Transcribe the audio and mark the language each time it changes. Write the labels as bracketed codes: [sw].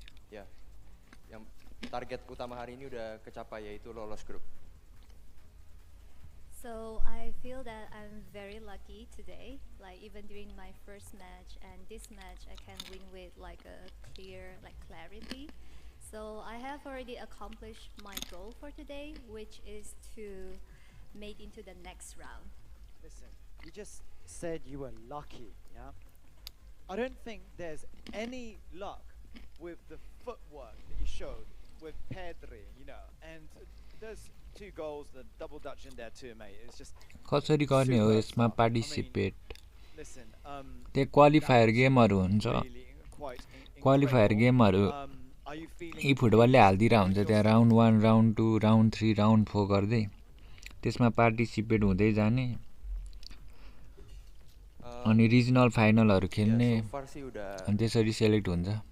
[id] Ya, yang target utama hari ini udah kecapai, yaitu lolos grup. [en] So I feel that I'm very lucky today. Like even during my first match and this match, I can win with like a clear clarity. So I have already accomplished my goal for today, which is to make into the next round. Listen, you just said you were lucky, yeah? I don't think there's any luck with the footwork that you showed with Pedri, you know, and there's 2 goals, the double Dutch in there too, mate. It's just [ne] कसरी गर्ने हो यसमा participate [en] listen, [ne] त्यो qualifier गेमहरु हुन्छ qualifier गेमहरु यी फुटबलले हाल्दिरा हुन्छ त्यहाँ राउन्ड 1 राउन्ड 2 राउन्ड 3 राउन्ड 4 गर्दै त्यसमा पार्टिसिपेट हुँदै जाने अनि रिजनल फाइनलहरु खेल्ने अनि त्यसरी सेलेक्ट हुन्छ